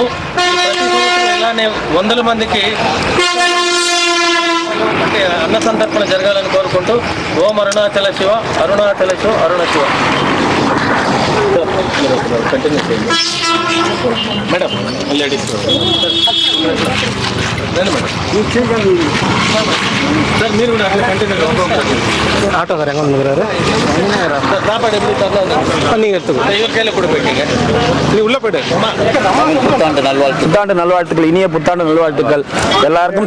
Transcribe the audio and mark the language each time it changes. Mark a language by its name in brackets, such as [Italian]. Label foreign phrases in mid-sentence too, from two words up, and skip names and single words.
[Telugu] ప్రతి సంవత్సరం ఇలానే 100 మందికి అంటే అన్న సంతర్పణ జరగాలని కోరుకుంటూ ఓం అరుణాచల శివ అరుణాచల శివ అరుణ శివ. కంటిన్యూ చేయండి మేడం. [English] ladies sir [Telugu] మీరు కూడా అట్లా కంటిన్యూ [Tamil] ஆட்டோக்கார எங்கே வந்துக்கிறாரு சாப்பாடு எப்படி தரலாம் நீங்கள் எடுத்துக்கோ இவர் கையில் கூட போயிட்டீங்க. நீ உள்ளே போய்ட்டு புத்தாண்டு நல்வாழ்த்துக்கள், இனிய புத்தாண்டு நல்வாழ்த்துக்கள் எல்லாருக்கும்.